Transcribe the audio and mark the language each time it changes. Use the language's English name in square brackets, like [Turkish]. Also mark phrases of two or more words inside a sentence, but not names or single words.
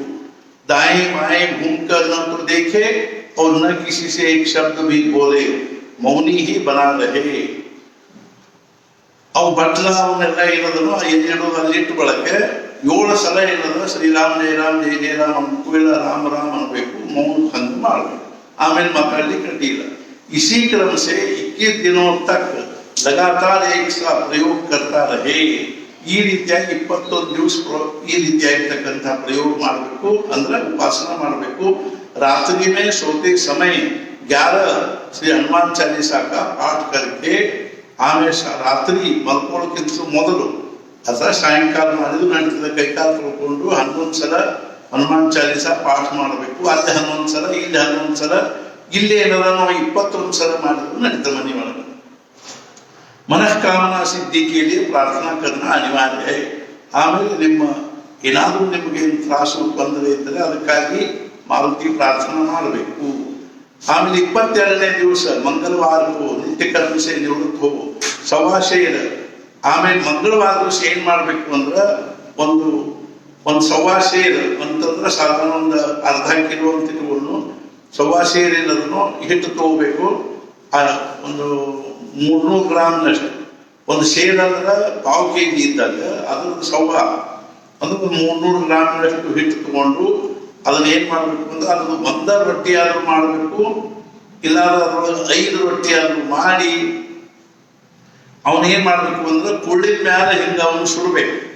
[Hindi] दाएं बाएं घूमकर न तो देखे और न किसी से एक शब्द भी बोले, मौनी ही बना रहे। [Kannada] ಅವ ಬಟ್ಟಲವನ್ನೆಲ್ಲ ಏನದನೋ ಎಲ್ಲಿಡೋದು ಅಲ್ಲಿಟ್ಟು ಬಳಕೆ 7 ಸಲ ಏನದ ಶ್ರೀರಾಮ್ ಜಯ ರಾಮ್ ಜಯ ಜಯ ರಾಮ್ ಅನ್ಬೇಕು, ಇಲ್ಲ ರಾಮ ರಾಮ್ ಅನ್ಬೇಕು, ಮೌನ ಹಂಗ ಮಾಡಬೇಕು। ಆಮೇಲೆ ಮಾತಾಡ್ಲಿಕ್ಕೆ ಅಡ್ಡಿಲ್ಲ। [Hindi] इसी क्रम से 21 दिनों तक लगातार एक सा प्रयोग करता रहे। [Kannada] ಈ ರೀತಿಯಾಗಿ 21 ದಿವಸ ಈ ರೀತಿಯಾಗಿರ್ತಕ್ಕಂಥ ಪ್ರಯೋಗ ಮಾಡಬೇಕು, ಅಂದ್ರೆ ಉಪಾಸನ ಮಾಡಬೇಕು। [Hindi] रात्रि में सोते समय 11 श्री हनुमान चालीसा का पाठ करके [Kannada] ಆಮೇಲೆ ರಾತ್ರಿ ಮಲ್ಕೊಳ್ಳೋಕ್ಕಿಂತ ಮೊದಲು ಅಥವಾ ಸಾಯಂಕಾಲ ಮಾಡಿದ್ರು ನಡೀತದೆ, ಕೈಕಾಲು ತೊಳ್ಕೊಂಡು 11 ಸಲ ಹನುಮಾನ್ ಚಾಲೀಸ ಪಾಠ ಮಾಡಬೇಕು। ಅಲ್ಲಿ 11 ಸಲ, ಇಲ್ಲಿ 11 ಸಲ, ಇಲ್ಲಿ ಏನಾರ ನಾವು 21 ಸಲ ಮಾಡಿದ್ರು ನಡೀತದೆ ಮನೆ ಒಳಗೆ। [Hindi] मनोकामना सिद्धि के लिए प्रार्थना करना अनिवार्य है। [Kannada] ಆಮೇಲೆ ನಿಮ್ಮ ಏನಾದರೂ ನಿಮಗೆ ತ್ರಾಸು ತೊಂದರೆ ಇದ್ದರೆ ಅದಕ್ಕಾಗಿ ಮಾರುತಿ ಪ್ರಾರ್ಥನಾ ಮಾಡಬೇಕು। ಆಮೇಲೆ 22ನೇ ದಿವಸ ಮಂಗಳವಾರ ನಿತ್ಯ ಕರ್ಮ [Hindi] से निवृत्त हो [Kannada] ಸವಾಶೇರ। ಆಮೇಲೆ ಮಂಗಳವಾರ ದಿವಸ ಏನ್ ಮಾಡ್ಬೇಕು ಅಂದ್ರೆ ಒಂದು ಸವಾಶೇರ್ ಅಂತಂದ್ರೆ ಸಾಧಾರಣ ಒಂದು ಅರ್ಧ ಕಿಲೋ ಅಂತ ಇಟ್ಕೊಂಡು ಸವಾಶೇರ್ ಏನದನ್ನು ಹಿಟ್ಟು ತಗೋಬೇಕು। ಒಂದು 300 ಗ್ರಾಮ್ನಷ್ಟು, ಒಂದು ಶೇರ್ ಅಂದ್ರೆ 1/2 kg ಇದ್ದಾಗ ಅದ್ರದ್ದು ಸವಾ ಅಂದ್ರೆ 300 ಗ್ರಾಮ್ನಷ್ಟು ಹಿಟ್ಟು ತಗೊಂಡು ಅದನ್ನ ಏನ್ ಮಾಡ್ಬೇಕು ಅಂದ್ರೆ ಅದ್ರದ್ದು 1 ರೊಟ್ಟಿ ಆದ್ರೂ ಮಾಡಬೇಕು, ಇಲ್ಲ ಅದ್ರೊಳಗೆ 5 ರೊಟ್ಟಿ ಆದ್ರೂ ಮಾಡಿ ಅವನ್ ಏನ್ ಮಾಡ್ಬೇಕು ಅಂದ್ರೆ ಕುಳ್ಳಿನ ಮ್ಯಾಲ ಹಿಂಗ ಅವನು ಸುಡಬೇಕು।